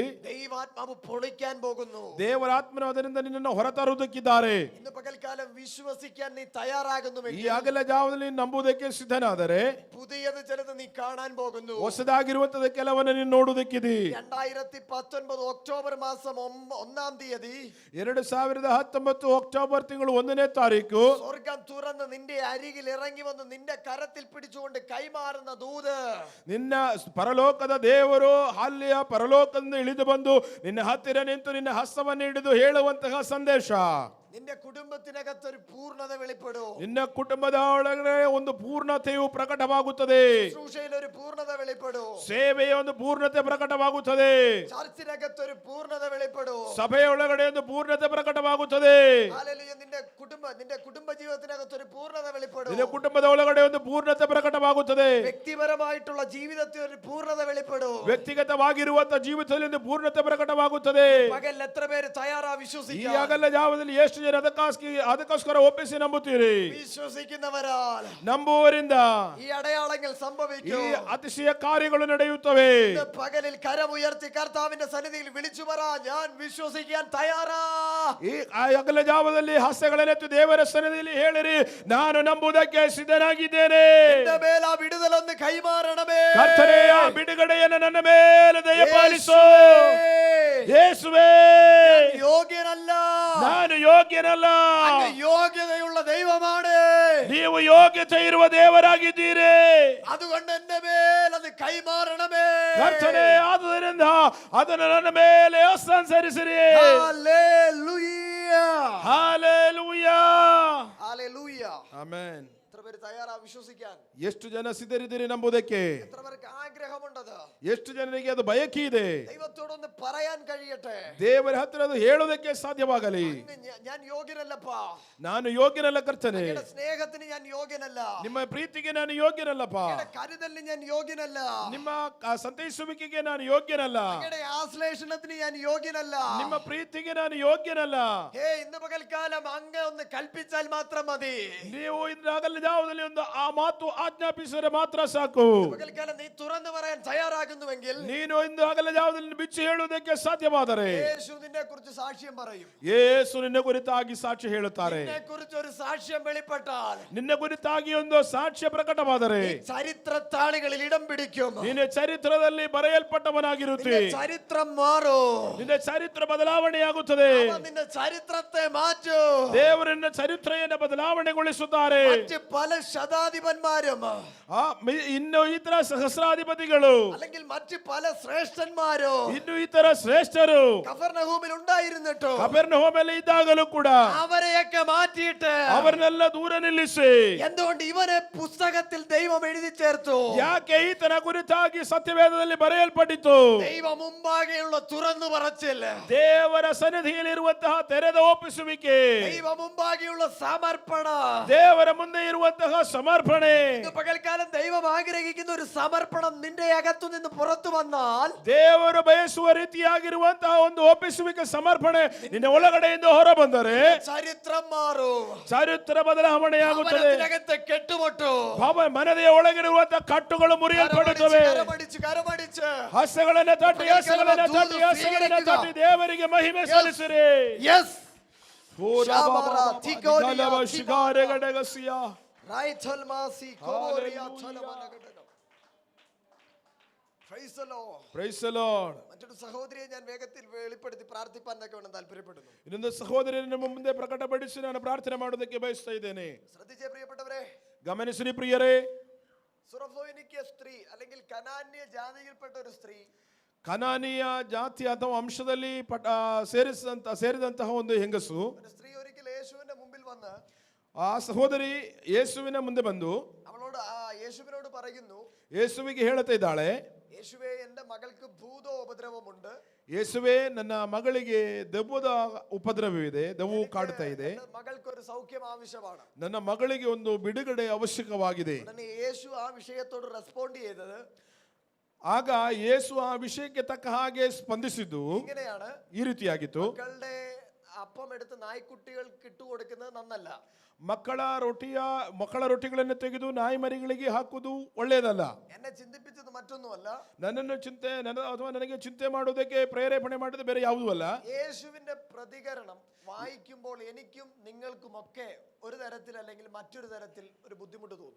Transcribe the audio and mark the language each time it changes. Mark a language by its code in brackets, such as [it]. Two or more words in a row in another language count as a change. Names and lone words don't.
[ml] ദൈവാത്മാവ് പൊളിക്കാൻ പോകുന്നു. [kn] ದೇವರಾತ್ಮನು ಅದರಿಂದ ನಿನ್ನನ್ನು ಹೊರತರುವುದಕ್ಕಿದ್ದಾರೆ. [ml] ഇന്ന് പകൽക്കാലം വിശ്വസിക്കാൻ നീ [kn] ಈ [ml] തയ്യാറാകുന്നുവെങ്കിൽ, [kn] ಆಗಲ ಜಾವದಲ್ಲಿ ನಂಬುವುದಕ್ಕೆ ಸಿದ್ಧನಾದರೆ [ml] പുതിയത് ചിലത് നീ കാണാൻ പോകുന്നു. [kn] ಹೊಸದಾಗಿರುವಂತದ ಕೆಲವನ್ನ ನೀನು ನೋಡುವುದಕ್ಕಿದೆ. [ml] 2019 ഒക്ടോബർ മാസം 1-ാം തീയതി [kn] 2019 ಅಕ್ಟೋಬರ್ ತಿಂಗಳು 1ನೇ ತಾರೀಕು [ml] സ്വർഗം തുറന്ന് നിന്റെ അരികിൽ ഇറങ്ങി വന്ന് നിന്റെ കരത്തിൽ പിടിച്ചുകൊണ്ട് കൈമാറുന്ന ദൂത്, [kn] ನಿನ್ನ ಪರಲೋಕದ ದೇವರು ಅಲ್ಲಿಯ ಪರಲೋಕದಿಂದ ಇಳಿದು ಬಂದು ನಿನ್ನ ಹತ್ತಿರ ನಿಂತು ನಿನ್ನ ಹಸ್ತವನ್ನು ಹಿಡಿದು ಹೇಳುವಂತಹ ಸಂದೇಶ, [ml] നിന്റെ കുടുംബത്തിനകത്ത് ഒരു പൂർണ്ണത വെളിപ്പെടും. [kn] ನಿನ್ನ ಕುಟುಂಬದ ಒಳಗಡೆ ಒಂದು ಪೂರ್ಣತೆಯು ಪ್ರಕಟವಾಗುತ್ತದೆ. [ml] ശുശ്രൂഷയിൽ ഒരു പൂർണ്ണത വെളിപ്പെടും. [kn] ಸೇವೆಯ ಒಂದು ಪೂರ್ಣತೆ ಪ್ರಕಟವಾಗುತ್ತದೆ. [ml] ചർച്ചിനകത്ത് ഒരു പൂർണ്ണത വെളിപ്പെടും. [kn] ಸಭೆಯ ಒಳಗಡೆ ಒಂದು ಪೂರ್ಣತೆ ಪ್ರಕಟವಾಗುತ್ತದೆ. [ml] ഹല്ലേലൂയ. നിന്റെ കുടുംബ ജീവിതത്തിനകത്ത് ഒരു പൂർണ്ണത വെളിപ്പെടും. [kn] ನಿನ್ನ ಕುಟುಂಬದ ಒಳಗಡೆ ಒಂದು ಪೂರ್ಣತೆ ಪ್ರಕಟವಾಗುತ್ತದೆ. [ml] വ്യക്തിപരമായിട്ടുള്ള ജീവിതത്തിൽ ഒരു പൂർണ്ണത വെളിപ്പെടും. [kn] ವ್ಯಕ್ತಿಗತವಾಗಿರುವಂತಹ ಜೀವಿತದಲ್ಲಿ ಒಂದು ಪೂರ್ಣತೆ ಪ್ರಕಟವಾಗುತ್ತದೆ. [ml] പകൽ എത്ര പേര് തയ്യാറാ [kn] ಈ [ml] വിശ്വസിക്കാൻ? [kn] ಆಗಲ್ಲ ಜಾವದಲ್ಲಿ ಎಷ್ಟು ಜನ ಅದಕ್ಕೋಸ್ಕರ ಒಪ್ಪಿಸಿ ನಂಬುತ್ತೀರಿ? [ml] വിശ്വസിക്കുന്നവരാൽ [kn] ನಂಬುವರಿಂದ [ml] ഈ അടയാളങ്ങൾ [kn] ಈ [ml] സംഭവിക്കും. [kn] ಅತಿಶಯ ಕಾರ್ಯಗಳು ನಡೆಯುತ್ತವೆ. [ml] ഇന്ന് പകലിൽ കരമുയർത്തി കർത്താവിന്റെ സന്നിധിയിൽ വിളിച്ചു പറ, ഞാൻ വിശ്വസിക്കാൻ തയ്യാറാ. [kn] ಈ ಆಗಲ ಜಾವದಲ್ಲಿ ಹಸ್ತಗಳನ್ನೆತ್ತು ದೇವರ ಸನ್ನಿಧಿಯಲ್ಲಿ ಹೇಳಿರಿ, ನಾನು ನಂಬುವುದಕ್ಕೆ ಸಿದ್ಧನಾಗಿದ್ದೇನೆ. [ml] എന്റെ മേൽ ആ വിടുതലൊന്ന് കൈമാറണമേ. [kn] ಕರ್ತನೇ, ಆ ಬಿಡುಗಡೆಯನ್ನು ನನ್ನ ಮೇಲೆ ದಯಪಾಲಿಸು. ಯೇಸುವೇ, [ml] യോഗ്യനല്ല, [kn] ನಾನು ಯೋಗ್ಯನಲ್ಲ, [ml] അങ്ങ് യോഗ്യതയുള്ള ദൈവമാണ്. [kn] ನೀವು ಯೋಗ್ಯತೆ ಇರುವ ದೇವರಾಗಿದ್ದೀರಿ. [ml] അതുകൊണ്ട് എന്റെ മേൽ അത് കൈമാറണമേ. [kn] ಕರ್ತನೇ, ಆದುದರಿಂದ ಅದನ್ನು ನನ್ನ ಮೇಲೆ ಹಸ್ತಾಂತರಿಸಿರಿ. [ml] ഹല്ലേലൂയ, [kn] ಹಾಲೆಲೂಯಾ, [ml] ഹല്ലേലൂയ. [kn] ಆಮೆನ್. [ml] എത്ര പേര് തയ്യാറാ വിശ്വസിക്കാൻ? [kn] ಎಷ್ಟು ಜನ ಸಿದ್ಧರಿದ್ದೀರಿ ನಂಬುವುದಕ್ಕೆ? [ml] എത്ര പേർക്ക് ആഗ്രഹമുണ്ടത്? [kn] ಎಷ್ಟು ಜನರಿಗೆ ಅದು ಬಯಕೆ ಇದೆ? [ml] ദൈവത്തോടൊന്ന് പറയാൻ കഴിയട്ടെ. [kn] ದೇವರ ಹತ್ತಿರ ಅದು ಹೇಳುವುದಕ್ಕೆ ಸಾಧ್ಯವಾಗಲಿ. [ml] ഞാൻ യോഗ്യനല്ലപ്പാ, [kn] ನಾನು ಯೋಗ್ಯನಲ್ಲ ಕರ್ತನೆ, [ml] അങ്ങയുടെ സ്നേഹത്തിന് ഞാൻ യോഗ്യനല്ല, [kn] ನಿಮ್ಮ ಪ್ರೀತಿಗೆ ನಾನು ಯೋಗ್ಯನಲ್ಲಪ್ಪ, [ml] അങ്ങയുടെ കരുതലിന് ഞാൻ യോഗ്യനല്ല, [kn] ನಿಮ್ಮ ಸಂತೈಸುವಿಕೆಗೆ ನಾನು ಯೋಗ್ಯನಲ್ಲ, [ml] അങ്ങയുടെ ആശ്ലേഷണത്തിന് ഞാൻ യോഗ്യനല്ല. [kn] ನಿಮ್ಮ ಪ್ರೀತಿಗೆ ನಾನು ಯೋಗ್ಯನಲ್ಲ. [ml] ഇന്ന് പകൽക്കാലം അങ്ങ് ഒന്ന് കൽപ്പിച്ചാൽ മാത്രം മതി. [kn] ನೀವು ಇದಾಗಲ್ಲ ಜಾವದಲ್ಲಿ ಒಂದು ಆ ಮಾತು ಆಜ್ಞಾಪಿಸಿದರೆ ಮಾತ್ರ ಸಾಕು. [ml] പകൽക്കാലം നീ തുറന്നു പറയാൻ തയ്യാറാകുന്നുവെങ്കിൽ, [kn] ನೀನು ಇಂದು ಆಗಲ್ಲ ಜಾವದಲ್ಲಿ ಬಿಚ್ಚಿ ಹೇಳುವುದಕ್ಕೆ ಸಾಧ್ಯವಾದರೆ [ml] യേശു നിന്നെ കുറിച്ച് സാക്ഷ്യം പറയും. [kn] ಯೇಸು ನಿನ್ನ ಕುರಿತಾಗಿ ಸಾಕ್ಷ್ಯ ಹೇಳುತ್ತಾರೆ. [ml] നിന്നെ കുറിച്ച് ഒരു സാക്ഷ്യം വെളിപ്പെട്ടാൽ, [kn] ನಿನ್ನ ಕುರಿತಾಗಿ ಒಂದು ಸಾಕ್ಷ್ಯ ಪ್ರಕಟವಾದರೆ [ml] ചരിത്രത്താളുകളിൽ ഇടം പിടിക്കും. [kn] ನಿನ್ನ ಚರಿತ್ರದಲ್ಲಿ ಬರೆಯಲ್ಪಟ್ಟವನಾಗಿರುತ್ತಿ. [ml] നിന്റെ ചരിത്രം മാറും. [kn] ನಿನ್ನ ಚರಿತ್ರ ಬದಲಾವಣೆಯಾಗುತ್ತದೆ. [ml] അവൻ നിന്റെ ചരിത്രത്തെ മാറ്റും. [kn] ದೇವರನ್ನ ಚರಿತ್ರೆಯನ್ನು ಬದಲಾವಣೆಗೊಳಿಸುತ್ತಾರೆ. [ml] മറ്റ് പല ശതാധിപന്മാരും [kn] ಇನ್ನು ಇತರ ಸಹಸ್ರಾಧಿಪತಿಗಳು [ml] അല്ലെങ്കിൽ മറ്റ് പല ശ്രേഷ്ഠന്മാരും [kn] ಇನ್ನು ಇತರ ಶ್ರೇಷ್ಠರು [ml] കഫർനഹൂമിൽ ഉണ്ടായിരുന്നിട്ടും [kn] ಕಪೆರ್ನಹೂಮಲ್ಲಿ ಇದ್ದಾಗಲೂ ಕೂಡ [ml] അവരെയൊക്കെ മാറ്റിയിട്ട് [kn] ಅವರನ್ನೆಲ್ಲ ದೂರ ನಿಲ್ಲಿಸಿ, [ml] എന്തുകൊണ്ട് ഇവനെ പുസ്തകത്തിൽ ദൈവം എഴുതി ചേർത്തു? [kn] ಯಾಕೆ ಈತನ ಕುರಿತಾಗಿ ಸತ್ಯವೇದದಲ್ಲಿ ಬರೆಯಲ್ಪಟ್ಟಿತು? [ml] ദൈവ മുമ്പാകെയുള്ള തുറന്നു പറച്ചിൽ, [kn] ದೇವರ ಸನ್ನಿಧಿಯಲ್ಲಿರುವಂತಹ ತೆರೆದ ಒಪ್ಪಿಸುವಿಕೆ, [ml] ദൈവ മുമ്പാകെയുള്ള സമർപ്പണ, [kn] ದೇವರ ಮುಂದೆ ಇರುವಂತಹ ಸಮರ್ಪಣೆ. [ml] ഇന്ന് പകൽക്കാലം ദൈവം ആഗ്രഹിക്കുന്ന ഒരു സമർപ്പണം നിന്റെ അകത്തു നിന്ന് പുറത്തു വന്നാൽ, [kn] ದೇವರು ಬಯಸುವ ರೀತಿಯಾಗಿರುವಂತಹ ಒಂದು ಒಪ್ಪಿಸುವಿಕೆ ಸಮರ್ಪಣೆ ನಿನ್ನ ಒಳಗಡೆಯಿಂದ ಹೊರ ಬಂದರೆ [ml] ചരിത്രം മാറും. [kn] ಚರಿತ್ರ ಬದಲಾವಣೆಯಾಗುತ್ತದೆ. [ml] ഭവനത്തിനകത്ത് കെട്ടുപൊട്ടു. [kn] ಮನೆಯ ಒಳಗಿರುವಂತಹ ಕಟ್ಟುಗಳು ಮುರಿಯಲ್ಪಡುತ್ತವೆ. [ml] കരമടിച്ച് [kn] ಹಸ್ತಗಳನ್ನ ತಟ್ಟಿ ಹಸ್ತಗಳನ್ನ ತಟ್ಟಿ ದೇವರಿಗೆ ಮಹಿಮೆ ಸಲ್ಲಿಸಿರಿ. [ml] യെസ് മറ്റൊരു സഹോദരിയെ ഞാൻ വേഗത്തിൽ വെളിപ്പെടുത്തി പ്രാർത്ഥിപ്പാൻ വേണം താല്പര്യപ്പെടുന്നു. [kn] ಇನ್ನೊಂದು ಸಹೋದರನ ಮುಂದೆ ಪ್ರಕಟಪಡಿಸಿ ನಾನು ಪ್ರಾರ್ಥನೆ ಮಾಡೋದಕ್ಕೆ ಬಯಸ್ತಾ ಇದ್ದೇನೆ. [ml] ശ്രദ്ധിച്ചേ പ്രിയപ്പെട്ടവരെ, [kn] ಗಮನಿಸಿರಿ ಪ್ರಿಯರೇ. [ml] സുറഫോനിക്യ സ്ത്രീ അല്ലെങ്കിൽ കനാന്യ ജാതിയിൽപ്പെട്ട ഒരു സ്ത്രീ, [kn] ಕನಾನಿಯ ಜಾತಿ ಅಥವಾ ಅಂಶದಲ್ಲಿ ಸೇರಿದಂತಹ ಒಂದು ಹೆಂಗಸು, [ml] ഒരു സ്ത്രീ ഒരിക്കൽ യേശുവിന്റെ മുമ്പിൽ വന്ന്, [kn] ಆ ಸಹೋದರಿ ಯೇಸುವಿನ ಮುಂದೆ ಬಂದು [ml] അവളോട് യേശുവിനോട് പറയുന്നു, [kn] ಯೇಸುವಿಗೆ ಹೇಳ್ತಾ ಇದ್ದಾಳೆ, [ml] യേശുവേ, എന്റെ മകൾക്ക് ഭൂതോപദ്രവമുണ്ട്. [kn] ಯೇಸುವೆ, ನನ್ನ ಮಗಳಿಗೆ ದೆವ್ವದ ಉಪದ್ರವವಿದೆ, ದೆವ್ವು ಕಾಡ್ತಾ ಇದೆ. [ml] എന്റെ മകൾക്ക് ഒരു സൗഖ്യം ആവശ്യമാണ്. [kn] ನನ್ನ ಮಗಳಿಗೆ ಒಂದು ಬಿಡುಗಡೆ ಅವಶ್ಯಕವಾಗಿದೆ. [ml] ഉടനെ യേശു ആ വിഷയത്തോട് റെസ്പോണ്ട് ചെയ്തത് [kn] ಆಗ ಯೇಸು ಆ ವಿಷಯಕ್ಕೆ ತಕ್ಕ ಹಾಗೆ ಸ್ಪಂದಿಸಿದ್ದು [ml] ഇങ്ങനെയാണ്. [kn] ಈ ರೀತಿಯಾಗಿತ್ತು. [ml] മക്കളുടെ അപ്പം എടുത്ത് നായ്ക്കുട്ടികൾക്ക് ഇട്ടുകൊടുക്കുന്നത് നന്നല്ല. [kn] ಮಕ್ಕಳ ರೊಟ್ಟಿಗಳನ್ನು ತೆಗೆದು ನಾಯಿ ಮರಿಗಳಿಗೆ ಹಾಕುವುದು ಒಳ್ಳೆಯದಲ್ಲ. [ml] എന്നെ ചിന്തിപ്പിച്ചത് മറ്റൊന്നുമല്ല, [kn] ಅಥವಾ ನನಗೆ ಚಿಂತೆ ಮಾಡೋದಕ್ಕೆ ಪ್ರೇರೇಪಣೆ ಮಾಡಿದ ಬೇರೆ ಯಾವುದೂ ಅಲ್ಲ. [ml] യേശുവിന്റെ പ്രതികരണം വായിക്കുമ്പോൾ എനിക്കും നിങ്ങൾക്കുമൊക്കെ ഒരു തരത്തിൽ അല്ലെങ്കിൽ മറ്റൊരു തരത്തിൽ ഒരു ബുദ്ധിമുട്ട് തോന്നും.